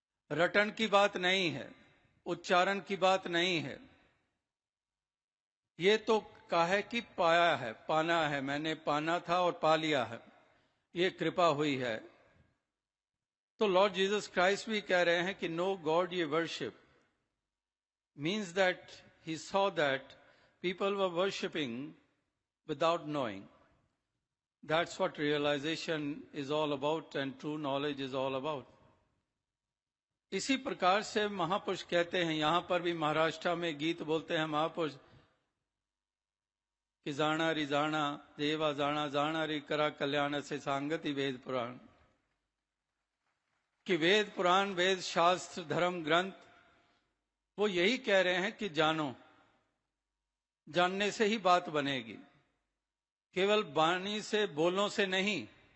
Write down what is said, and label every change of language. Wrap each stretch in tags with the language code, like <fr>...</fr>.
<hi>रटन की बात नहीं है, उच्चारण की बात नहीं है, ये तो कहा है कि पाया है, पाना है, मैंने पाना था और पा लिया है, ये कृपा हुई है।</hi> <en>तो Lord Jesus Christ</en> <hi>भी कह रहे हैं कि</hi> <en>No God ये worship means that he saw that people were worshipping without knowing. That's what realization is all about and true knowledge is all about.</en> <hi>इसी प्रकार से महापुरुष कहते हैं, यहां पर भी महाराष्ट्र में गीत बोलते हैं महापुरुष कि</hi> <mr>जाना री जाना देवा जाना जाना री करा कल्याण से सांगति वेद पुराण,</mr> <hi>कि वेद पुराण वेद शास्त्र धर्म ग्रंथ वो यही कह रहे हैं कि जानो, जानने से ही बात बनेगी, केवल वाणी से बोलों से नहीं।</hi>